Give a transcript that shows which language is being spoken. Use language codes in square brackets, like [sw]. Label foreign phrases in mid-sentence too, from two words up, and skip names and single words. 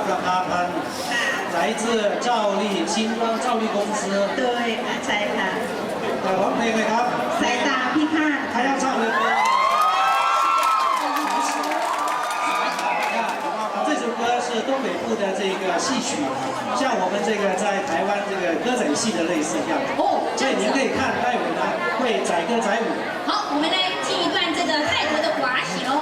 [zh] 阿潘，来自兆利新庄兆利公司。对， [th] ใช่ค่ะ ร้องเพลงเลยครับ สายตาพิฆาต [zh] 他要唱的歌。这首歌是东北部的这个戏曲，像我们这个在台湾这个歌仔戏的类似一样。哦，所以您可以看待舞呢会载歌载舞。好，我们来听一段这个泰国的寡喜喽。